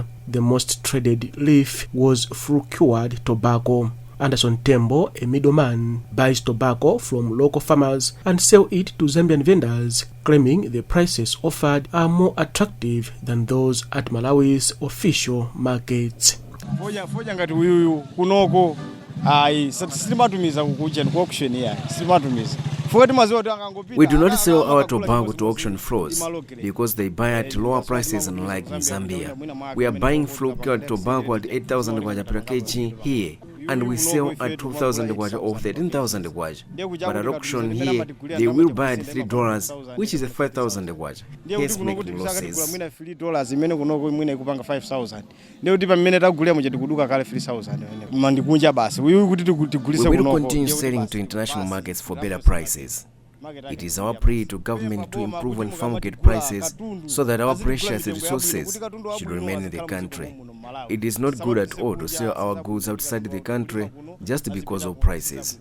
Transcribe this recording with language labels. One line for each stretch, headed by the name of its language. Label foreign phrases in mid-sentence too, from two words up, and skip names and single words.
English: The most traded leaf was fruit-cured tobacco. Anderson Tembo, a middleman, buys tobacco from local farmers and sells it to Zambian vendors, claiming the prices offered are more attractive than those at Malawi's official markets.
Nyanja: Foja ngati uyuyu kunoko sitimatumiza kukuja ku auction ya sitimatumiza.
English: We do not sell our tobacco to auction floors because they buy at lower prices unlike in Zambia. We are buying fruit-cured tobacco at 8,000 kwacha per kg here. and we sell at 2,000 kwacha or 13,000 kwacha. But at auction here, they will buy at $3, which is a 5,000 kwacha. Hence making losses.
Nyanja: $3 imene kunoko imene ikupanga 5,000. Ndiye kuti pamene tagulira muja tikuduka kale 3,000. Mandikunja basi.
English: We will continue selling to international markets for better prices. It is our plea to government to improve on farm market prices so that our precious resources should remain in the country. It is not good at all to sell our goods outside the country just because of prices.